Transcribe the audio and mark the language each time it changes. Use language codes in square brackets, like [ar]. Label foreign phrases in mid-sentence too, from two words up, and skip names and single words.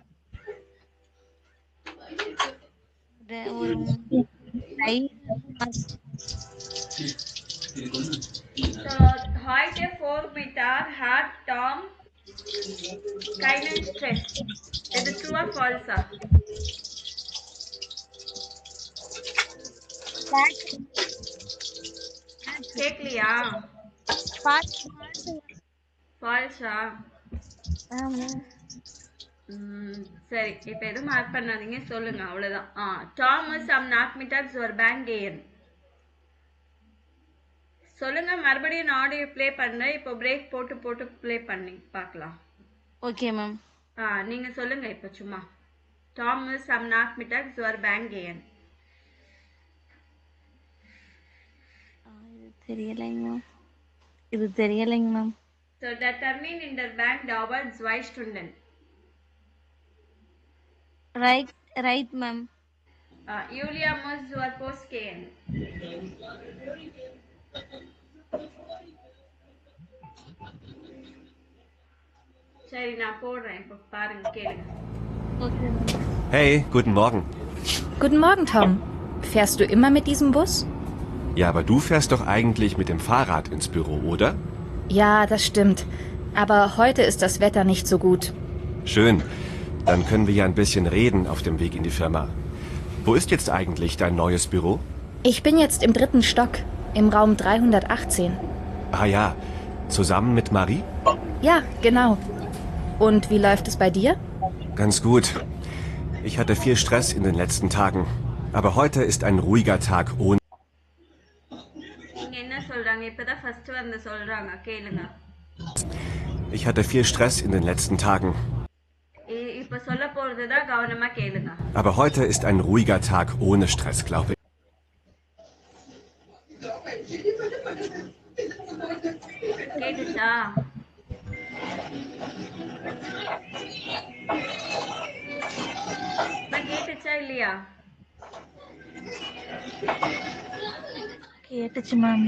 [ta] ஒரு [de] So, heute Vormittag hat Tom keinen Stress. [en] Is it true or false? [ta] கேக்கலையா? ஃபால்ஸா? சரி, இப்போ எதுவும் மார்க் பண்ணாதீங்க, சொல்லுங்க அவ்வளோதான். [de] Thomas am Nachmittag zur Bank gehen. [ta] சொல்லுங்க, மறுபடியும் நான் [en] audio play [ta] பண்ணுறேன். இப்போ பிரேக் போட்டு போட்டு ப்ளே பண்ணி பார்க்கலாம். [en] okay ma'am. [ta] நீங்க சொல்லுங்க இப்போ சும்மா. [de] Thomas am Nachmittag zur Bank gehen. [ta] இது தெரியலைங்க மேம். [de] So der Termin in der Bank dauert 2 Stunden. [en] right ma'am. [de] Julia muss zur Post gehen. [ta] சரி, நான் போடுறேன், இப்போ பாருங்க, கேளுங்க. [de] Hey, guten Morgen. Guten Morgen, Tom. Fährst du immer mit diesem Bus? Ja, aber du fährst doch eigentlich mit dem Fahrrad ins Büro, oder? Ja, das stimmt. Aber heute ist das Wetter nicht so gut. Schön. Dann können wir ja ein bisschen reden auf dem Weg in die Firma. Wo ist jetzt eigentlich dein neues Büro? Ich bin jetzt im 3. Stock, im Raum 318. Ah ja, zusammen mit Marie? Ja, genau. Und wie läuft es bei dir? Ganz gut. Ich hatte viel Stress in den letzten Tagen. Aber heute ist ein ruhiger Tag ohne... [ta] நீங்க என்ன சொல்றாங்க? இப்பதான் ஃபர்ஸ்ட் வந்து சொல்றாங்க, கேளுங்க. [de] Ich hatte viel Stress in den letzten Tagen. [ta] இப்ப சொல்ல போறதுதான் கவனமா கேளுங்க. [de] Aber heute ist ein ruhiger Tag ohne Stress, glaube ich. [ta] கேட்டுச்சா? கேட்டுச்சா இல்லையா? கேட்டுச்சு மேம்.